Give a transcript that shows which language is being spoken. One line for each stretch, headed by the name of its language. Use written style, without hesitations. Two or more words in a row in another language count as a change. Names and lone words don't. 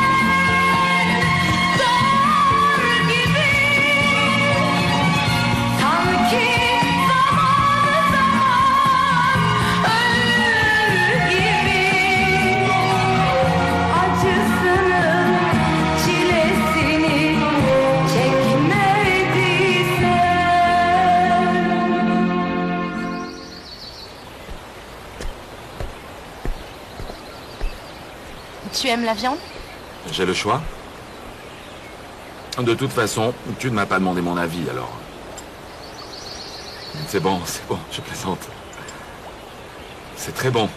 Turkish: doğar gibi, sanki zamanı zaman ölür gibi, acısını, çilesini çekmediysen.
French: Tu aimes la viande? J'ai le choix. De toute façon, tu ne m'as pas demandé mon avis, alors. C'est bon, je plaisante. C'est très bon.